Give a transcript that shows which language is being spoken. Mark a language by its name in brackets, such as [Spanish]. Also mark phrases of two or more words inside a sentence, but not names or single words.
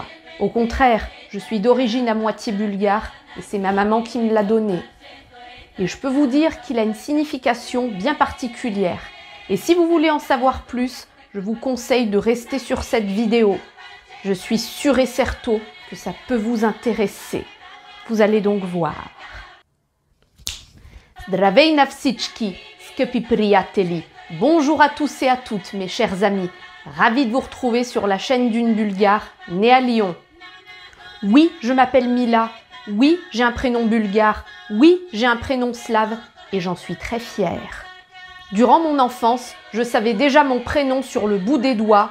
[French] Au contraire, je suis d'origine à moitié bulgare et c'est ma maman qui me l'a donné. Et je peux vous dire qu'il a une signification bien particulière. Et si vous voulez en savoir plus, je vous conseille de rester sur cette vidéo. Je suis sûre et certain que ça peut vous intéresser. Vous allez donc voir. [Bulgarian] Здравей на всички, скъпи приятели. [French] Bonjour à tous et à toutes, mes chers amis. Ravi de vous retrouver sur la chaîne d'une Bulgare, née à Lyon. Oui, je m'appelle Mila. Oui, j'ai un prénom bulgare. Oui, j'ai un prénom slave et j'en suis très fière. Durant mon enfance, je savais déjà mon prénom sur le bout des doigts.